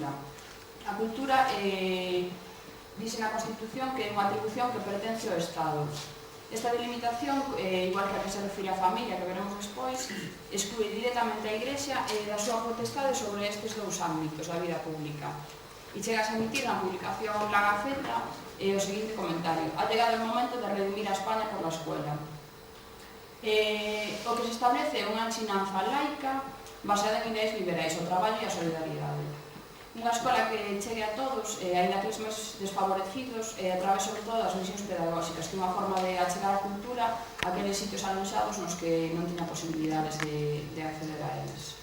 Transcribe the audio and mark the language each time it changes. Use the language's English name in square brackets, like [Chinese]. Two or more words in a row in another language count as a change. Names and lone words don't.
[Galician] A cultura dice na Constitución que é unha atribución que pertence ao Estado. Esta delimitación, igual que a que se refire á familia, que veremos despois, exclui directamente a Igrexa da súa potestade sobre estes 2 ámbitos da vida pública. E chegas a emitir na publicación La Gaceta o seguinte comentario: [Spanish] ha llegado el momento de redimir a España por la escuela. [Galician] O que se establece é unha ensinanza laica baseada en ideas liberais, o traballo e a solidaridade. Unha escola que chegue a todos, aínda que os máis desfavorecidos, a través sobre todo das misións pedagóxicas, que é unha forma de achegar a cultura a aqueles sitios aloxados nos que non tiña posibilidades de acceder a eles.